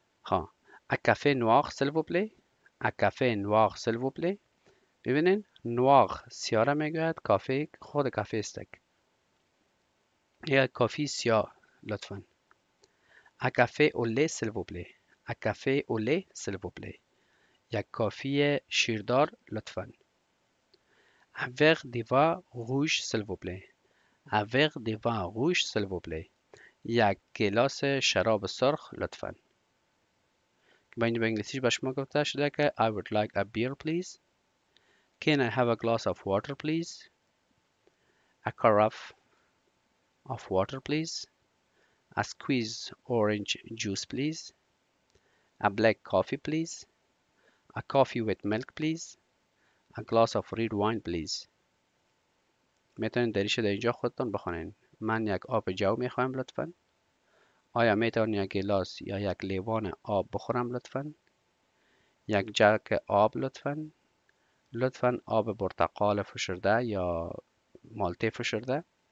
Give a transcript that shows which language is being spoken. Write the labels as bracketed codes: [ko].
[fr] ها un café noir s'il vous plaît. un café noir s'il vous plaît. [fa] ببینین نوار سیاه را میگوید، کافه خود کافه است. یا کافی سیاه لطفا. [fr] un café au lait s'il vous plaît. un café au lait s'il vous plaît. [fa] یک کافی شیردار لطفا. [fr] un verre de vin rouge s'il vous plaît. un verre de vin rouge s'il vous plaît. [fa] یک گلاس شراب سرخ لطفا. به انگلیسیش به شما گفته شده که [en] I would like a beer please. Can I have a glass of water please. a carafe of water please. a squeeze orange juice please. a black coffee please. a coffee with milk please. a glass of red wine please. [fa] میتونید دریش در اینجا خودتون بخونین. من یک آب جو میخوایم لطفا. آیا میتونم یک گلاس یا یک لیوان آب بخورم لطفا. یک جک آب لطفا. لطفا آب برتقال فشرده یا مالته فشرده.